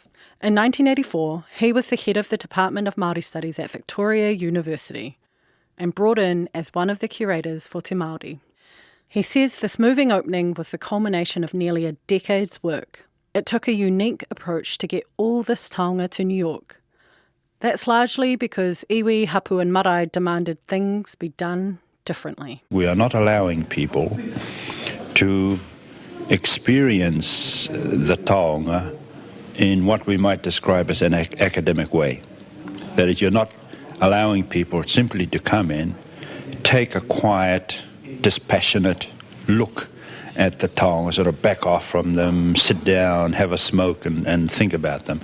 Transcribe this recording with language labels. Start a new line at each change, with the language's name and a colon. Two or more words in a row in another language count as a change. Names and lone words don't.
English: In 1984, he was the head of the Department of Māori Studies at Victoria University and brought in as one of the curators for Te Māori. He says this moving opening was the culmination of nearly a decade's work. It took a unique approach to get all this taonga to New York. That's largely because iwi, hapu and marae demanded things be done differently. We are not allowing people to experience the taonga in what we might describe as an academic way. That is, you're not allowing people simply to come in, take a quiet, dispassionate look at the taonga, sort of back off from them, sit down, have a smoke and think about them.